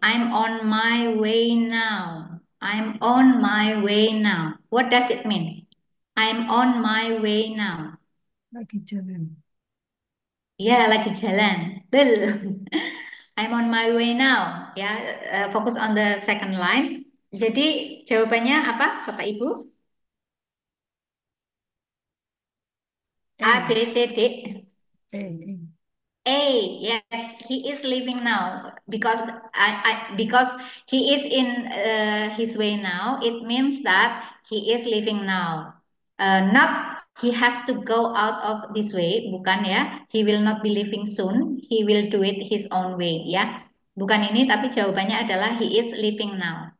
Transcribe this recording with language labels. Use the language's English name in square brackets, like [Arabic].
[English] I'm on my way now. I'm on my way now. What does it mean? I'm on my way now. [Indonesian] Lagi jalan. Ya, lagi jalan. Betul. [English] I'm on my way now. Ya, fokus on the second line. [Indonesian] Jadi jawabannya apa, Bapak Ibu? A, B, A. C, D. A. [English] A, yes, he is leaving now because he is in his way now. It means that he is leaving now. Not he has to go out of this way, bukan ya. He will not be leaving soon. He will do it his own way, ya. [Indonesian] Bukan ini, tapi jawabannya adalah [English] he is leaving now.